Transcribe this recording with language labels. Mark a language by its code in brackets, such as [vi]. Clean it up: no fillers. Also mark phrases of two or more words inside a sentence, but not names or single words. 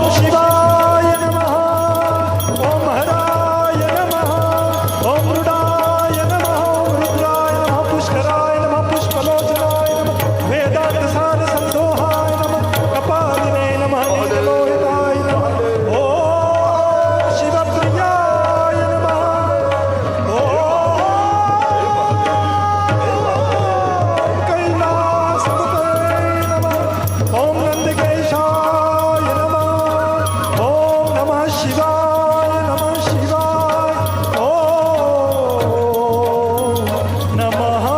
[sa] શિવાય નમઃ ઓમ હરાય નમઃ ઓમ મૃડાય નમઃ રુદ્રાય નમઃ પુષ્કરાય નમઃ પુષ્પલોચનાય નમઃ વેદાંતસાર સંદોહાય નમઃ કપાલિને નમઃ નીલલોહિતાય નમઃ ઓમ શિવપ્રિયાય નમઃ कैलासपतये नमः ओम नंदकेशाय नमः ओम नमः शिवाय ओम नमः